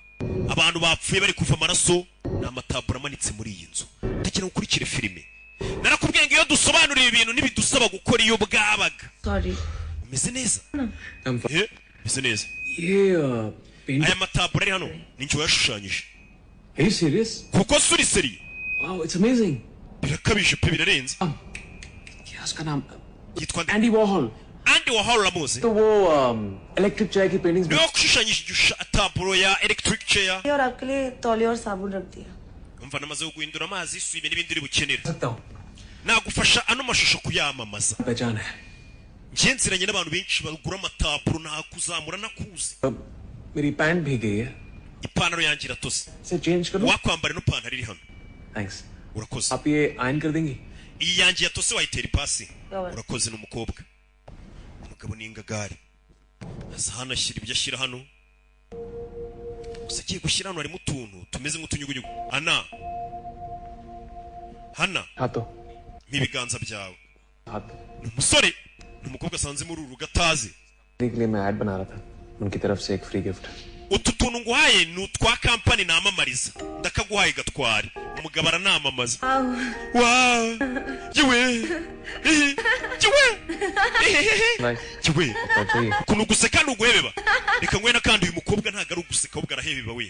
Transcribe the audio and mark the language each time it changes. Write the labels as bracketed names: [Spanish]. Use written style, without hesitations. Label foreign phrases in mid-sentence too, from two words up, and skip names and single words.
[Kinyarwanda] Abantu bapfuye bari kuva amaraso, ni amatabura amanitse muri iyi nzu. Ndekera ukurikire filime. Narakubwiye ngo iyo dusobanuriye ibintu ntibidusaba gukora iyo bwabaga. [English] Sorry. [Kinyarwanda] Umeze neza? Umeze neza. Aya matabura ari hano ni njye yashushanyije. [English] Are you serious? [Kinyarwanda] Kuko suri seri. [English] Wow, it's amazing. [Kinyarwanda] Birakabije pe birarenze. [Hindi] क्या उसका नाम? [Kinyarwanda] Yitwa Andy Warhol. Andy Warhol uramuzi? [Hindi] तो वो [English] electric chair [Hindi] की paintings. [Kinyarwanda] Niwe kushushanyije taburo ya [English] electric chair. [Hindi] और आपके लिए तौलिया और साबुन रख दिया. [Kinyarwanda] Umva namaze guhindura amazi isuye n'ibindi uri bukenera. [Hindi] सकता हूँ. [Kinyarwanda] Nagufasha ano mashusho kuyamamaza. [Hindi] पहचान है. [Kinyarwanda] Njenziranye n'abantu benshi bagura amataburo nakuzamura nakuzi. [Hindi] मेरी पैंट भी गई है. [Kinyarwanda] Ipantaro yanjye iratose. [Hindi] इसे चेंज करो. [Kinyarwanda] Wakwambara no pantaro iri hano. [English] Thanks. [Kinyarwanda] Urakoze. [Hindi] आप ये आयन कर देंगी? [Kinyarwanda] Iyi yanjye yatose wayitera ipasi. Urakoze n'umukobwa. Umugabo n'ingagari. Asa hano ashyira ibyo ashyira hano. Gusa agiye gushyira hano harimo utuntu tumeze nk'utunyugunyugu. Hana. Hato. N'ibiganza byawe. Hato. Umusore. N'umukobwa asanze muri uru gatazi. [Hindi] के लिए मैं ऐड बना रहा था. उनकी तरफ से एक फ्री गिफ्ट. [Kinyarwanda] Utu tuntu nguhaye ni utwa kampani namamariza. Ndakaguhaye gatwari. Umugabo aranamamaza. Wow. Yewe. Yewe. Yewe. Kuno guseka nuguhebeba. Reka ngwena kandi uyu mukobwa ntago ari uguseka ahubwo arahebeba we.